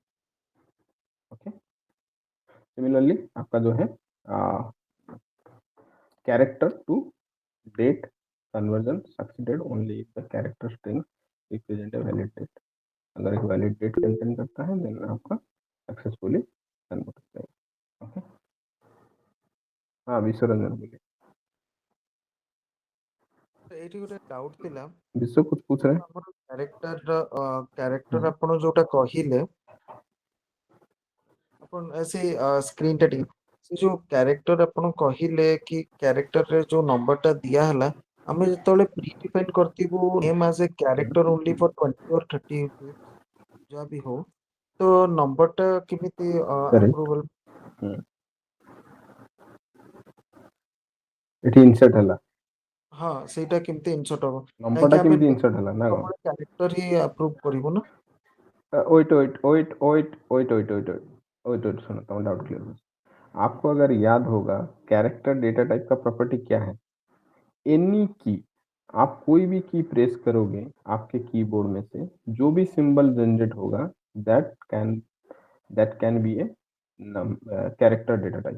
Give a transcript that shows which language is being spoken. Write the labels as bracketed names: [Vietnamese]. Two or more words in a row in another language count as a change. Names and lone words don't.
[English] OK, similarly [Hindi] आपका जो है [English] character to date conversion succeeded only if the character string represent a valid date. [Hindi] अगर एक [English] valid date [Hindi] कंटेन करता है देन आपका सक्सेसफुली कन्वर्ट हो जाएगा। ओके, हाँ विश्वरंजन बोलिए। [Odia] ଏଇଠି ଗୋଟେ ଡାଉଟ୍ ଥିଲା। [Hindi] विश्व कुछ पूछ रहे हैं। [Odia] ଆମର କ୍ୟାରେକ୍ଟର ଆପଣ ଯୋଉଟା କହିଲେ, ଆପଣ ସେ ସ୍କ୍ରିନ୍ ଟା ଟିକେ, ସେ ଯୋଉ କ୍ୟାରେକ୍ଟର ଆପଣ କହିଲେ କି କ୍ୟାରେକ୍ଟରରେ ଯୋଉ ନମ୍ବରଟା ଦିଆ ହେଲା, ଆମେ ଯେତେବେଳେ [English] pre define [Odia] କରିଥିବୁ [English] name as a character only for 20 or 30 [Odia] ଯାହା ବି ହଉ, ତ ନମ୍ବରଟା କେମିତି [Hindi] करेक्ट। [Odia] ଆପ୍ରୁଭାଲ? ଏଠି ଇନସର୍ଟ ହେଲା, ହଁ ସେଇଟା କେମିତି ଇନସର୍ଟ ହବ? ନମ୍ବରଟା କାହିଁକି ଆମେ କେମିତି ଇନସର୍ଟ ହେଲା ନା କଣ? କ୍ୟାରେକ୍ଟର ହିଁ ଆପ୍ରୁଭ କରିବୁ ନା। [Hindi] वेट सुनो, तो [English] doubt clear [Hindi] हो। आपको अगर याद होगा [English] character data type [Hindi] का प्रॉपर्टी क्या है, [English] any key, [Hindi] आप कोई भी की प्रेस करोगे आपके कीबोर्ड में से जो भी सिंबल जनरेट होगा [English] that can that can be a character data type.